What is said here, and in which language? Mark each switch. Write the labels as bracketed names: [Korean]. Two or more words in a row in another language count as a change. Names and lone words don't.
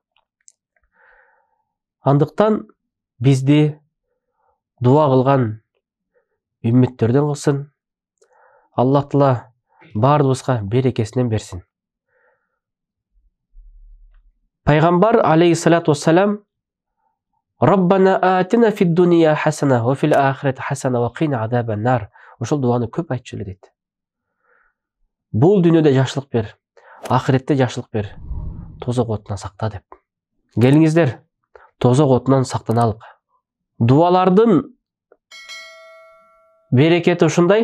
[Kyrgyz] Андыктан бизди дуа кылган үммөттөрдөн кылсын. Аллах Таала баарыбызга берекесинен берсин. [Arabic] Пайгамбар عليه الصلاة والسلام ربنا آتنا في الدنيا حسنة وفي الآخرة حسنة وقنا عذاب النار. [Kyrgyz] Ошол дуаны көп айтчу эле дейт. Бул дүйнөдө жакшылык бер, ахиретте жакшылык бер, тозок отунан сакта деп. Келиңиздер, тозок отунан сактаналык. Дуалардын берекети ушундай.